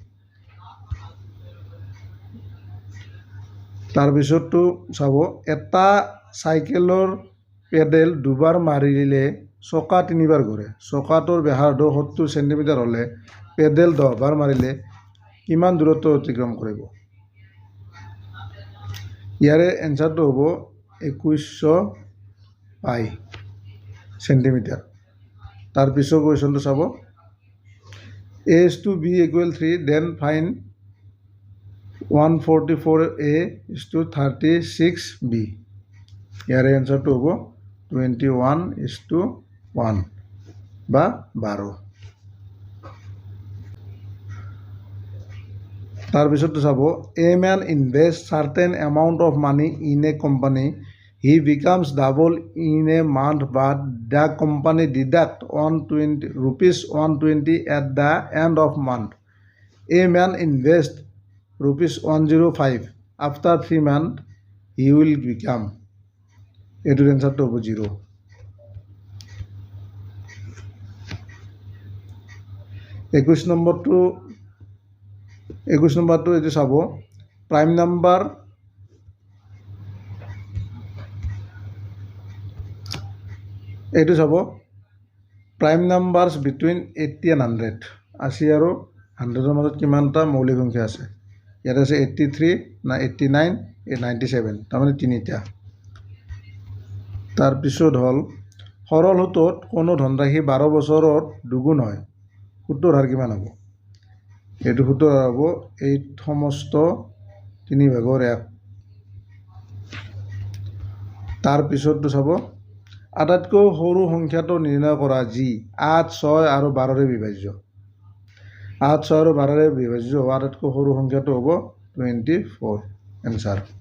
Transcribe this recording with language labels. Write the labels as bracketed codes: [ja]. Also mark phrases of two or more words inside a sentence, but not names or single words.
[as] তাৰ পিছৰটো চাব এটা সাইকেলৰ পেডেল দুবাৰ মাৰিলে চকা তিনিবাৰ ঘূৰে চকাটোৰ ব্যাসাৰ্ধ 70 সেন্টিমিটাৰ হলে পেডেল 10 বাৰ মাৰিলে কিমান দূৰত্ব অতিক্ৰম কৰিব ইয়াৰে এনসাৰটো হ'ব 2100 পাই সেন্টিমিটাৰ তাৰ পিছৰ কোৱেশ্যনটো চাব [en] a is to b equal 3 then find 144a is to 36b [as] ইয়াৰে এনসাৰটো হ'ব 21:1 বা 12 তাৰ পিছৰটো চাব [en] a man invests certain amount of money in a company he becomes double in a month but the company deduct rupees 120 at the end of month a man invests rupees 105 after 3 months he will become [as] এটোৰ এনসারটো হ'ব 0 21 নম্বৰটো এইটো চাব প্ৰাইম নাম্বাৰ এইটো চাব [en] prime numbers between 80 and 100 [as] 80 আৰু 100ৰ মাজত কিমানটা মৌলিক সংখ্যা আছে ইয়াত আছে 83 না 89 97 তাৰমানে তিনিটা তাৰ পিছত হল সৰল সূত্ৰত কোনো ধনৰাশি 12 বছৰত দুগুণ হয় সূত্ৰৰ হাৰ কিমান হ'ব এইটো সূত্ৰ হ'ব 8 সমস্ত 3/1 তাৰ পিছৰটো চাব আটাইতকৈ সৰু সংখ্যাটো নিৰ্ণয় কৰা যি 8 6 আৰু 12ৰে বিভাজ্য 8 6 আৰু 12ৰে বিভাজ্য আটাইতকৈ সৰু সংখ্যাটো হ'ব 24 এনসাৰ